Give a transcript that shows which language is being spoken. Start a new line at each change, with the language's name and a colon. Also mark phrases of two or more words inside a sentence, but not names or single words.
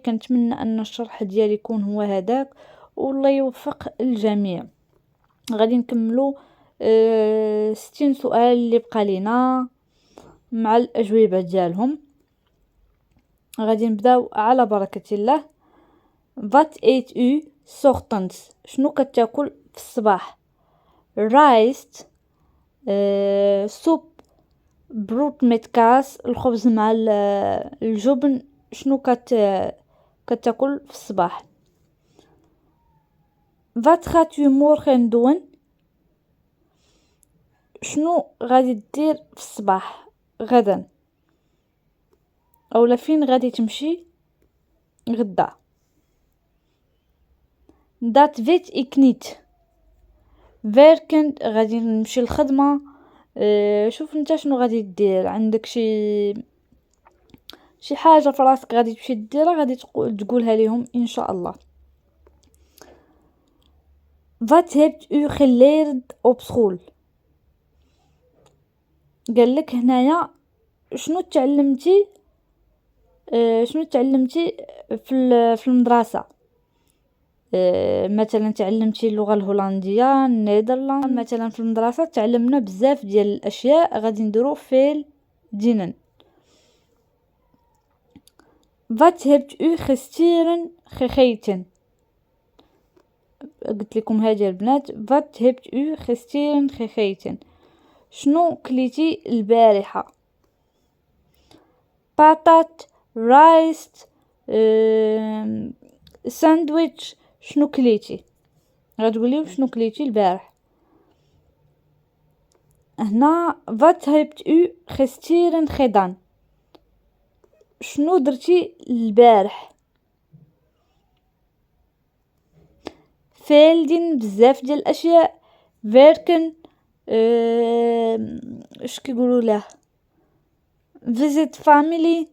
Arabic: كنتمنى ان الشرح ديالي يكون هو هذاك، والله يوفق الجميع. غادي نكملوا 60 سؤال اللي بقى لينا مع الاجوبه ديالهم. غادي نبداو على بركه الله.
Dutch: Wat eet u 's ochtends؟
Arabic: شنو كتاكل في الصباح؟
Dutch: rijst, soep, brood met kaas,
Arabic: الخبز مع الجبن. شنو كتاكل في الصباح؟
Dutch: Wat gaat u morgen doen؟
Arabic: شنو غادي دير في الصباح غدا، اولا فين غادي تمشي غدا؟
Dutch: dat weet ik niet, werken
Arabic: غادي نمشي الخدمه. شوف انت شنو غادي دير، عندك شي حاجه في راسك غادي تمشي ديرها، غادي تقولها لهم ان شاء الله.
Dutch: Wat hebt u geleerd op school؟
Arabic: قال لك هنايا شنو تعلمتي في المدرسه. مثلا تعلمتي اللغه الهولنديه، النيدرلاند. مثلا في المدرسه تعلمنا بزاف ديال الاشياء، غادي نديرو في دينن.
Dutch: Wat hebt u gisteren gegeten؟
Arabic: قلت لكم هذه البنات.
Dutch: Wat hebt u gisteren gegeten؟
Arabic: شنو كليتي البارحه؟ باتات، رايست، ساندويتش. شنو كليتي؟ غتقولي شنو كليتي البارح.
Dutch: هنا Wat hebt u gisteren gedaan؟
Arabic: شنو درتي البارح؟ فيلدين بزاف ديال الاشياء، فيركن اش كيقولوا له،
English: visit family.